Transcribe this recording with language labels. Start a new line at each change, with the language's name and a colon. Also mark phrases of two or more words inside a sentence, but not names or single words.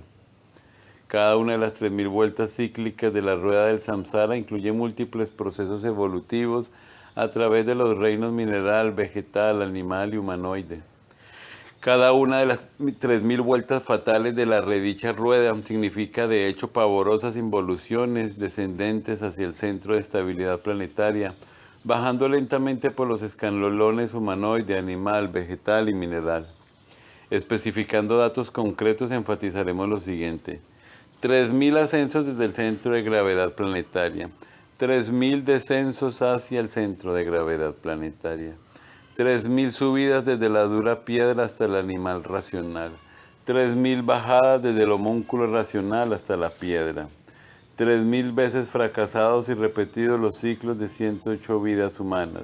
Spanish: Cada una de las 3000 vueltas cíclicas de la rueda del samsara incluye múltiples procesos evolutivos a través de los reinos mineral, vegetal, animal y humanoide. Cada una de las 3000 vueltas fatales de la redicha rueda significa de hecho pavorosas involuciones descendentes hacia el centro de estabilidad planetaria, bajando lentamente por los escalones humanoide, animal, vegetal y mineral. Especificando datos concretos, enfatizaremos lo siguiente: 3000 ascensos desde el centro de gravedad planetaria, 3000 descensos hacia el centro de gravedad planetaria, 3000 subidas desde la dura piedra hasta el animal racional, 3000 bajadas desde el homúnculo racional hasta la piedra, 3000 veces fracasados y repetidos los ciclos de 108 vidas humanas.